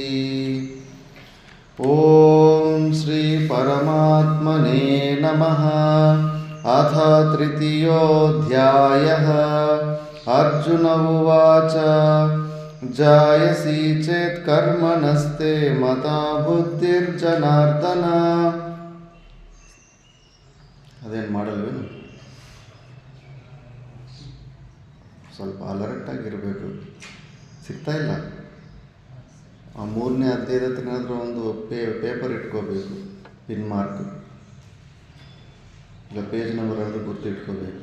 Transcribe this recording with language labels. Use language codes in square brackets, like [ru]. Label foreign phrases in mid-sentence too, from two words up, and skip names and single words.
[sa] ॐ श्री परमात्मने नमः। अथ तृतीयोऽध्यायः। अर्जुन उवाच जायसी चेत् कर्मणस्ते मता बुद्धिर्जनार्दन। [kn] ಅದೇನು ಮಾಡಲ್ವೇನು? ಸ್ವಲ್ಪ ಅಲರ್ಟಾಗಿರಬೇಕು. ಸಿಗ್ತಾ ಇಲ್ಲ. ಆ 3ನೇ ಅಧ್ಯಾಯದ ಏನಾದರೂ ಒಂದು ಪೇಪರ್ ಇಟ್ಕೋಬೇಕು, [en] pin mark [kn] ಇಲ್ಲ [en] page number [kn] ಆದರೂ ಗುರ್ತು ಇಟ್ಕೋಬೇಕು.